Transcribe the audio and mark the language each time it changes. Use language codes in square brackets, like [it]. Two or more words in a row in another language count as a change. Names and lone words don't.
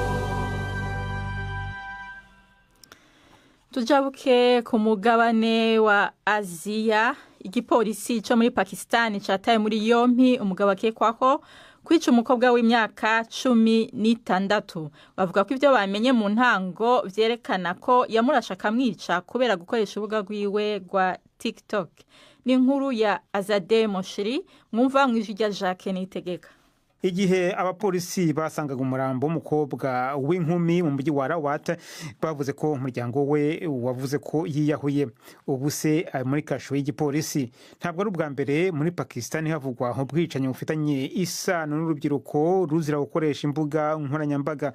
[rn] Tujabuke ku mugabane wa Aziya. Igipolisi cyo muri Pakistan cataye muri yompi umugabo akekwaho kwica umukobwa w'imyaka 16. Bavuga ko ivyo bamenye mu ntango vyerekana ko yamurasha kamwica kubera gukoresha ubuga rwiwe rwa TikTok. Ni inkuru ya Azade Moshiri mwumva mw'ijwi rya Jacques Nitegeka. [rw] igihe abapolisi basangaga umurambo w'umukobwa w'inkumi mu mujyi wa Rawat bavuze ko umuryango we wavuze ko yiyahuye. ubu se ari muri kasho y'igipolisi. ntabwo ari ubwa mbere muri Pakistan havugwa ubwicanyi bufitanye isano n'urubyiruko ruzira gukoresha imbuga nkoranyambaga.